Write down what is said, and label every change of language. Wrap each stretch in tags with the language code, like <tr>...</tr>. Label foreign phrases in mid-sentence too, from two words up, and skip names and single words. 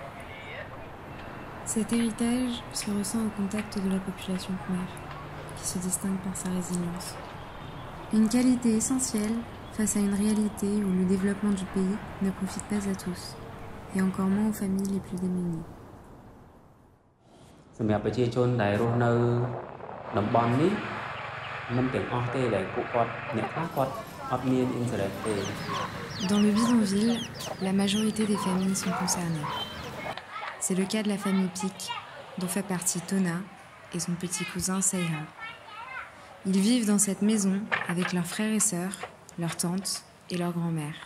<fr>Cet héritage se ressent au contact de la population khmer, qui se distingue par sa résilience. Une qualité essentielle face à une réalité où le développement du pays ne profite pas à tous, et encore moins aux familles les plus démunies.</fr> <km>សម្រាប់ប្រជាជនដែលរស់នៅតំបន់នេះមិនទាំងអស់ទេដែលពួកគាត់អ្នកខ្លះគាត់អត់មានអ៊ីនធឺណិតទេ</km> <fr>Dans le bidonville, la majorité des familles sont concernées. C'est le cas de la famille Pik, dont fait partie Tona et son petit cousin Seiha. Ils vivent dans cette maison avec leurs frères et sœurs, leurs tantes et leur grand-mère.</fr>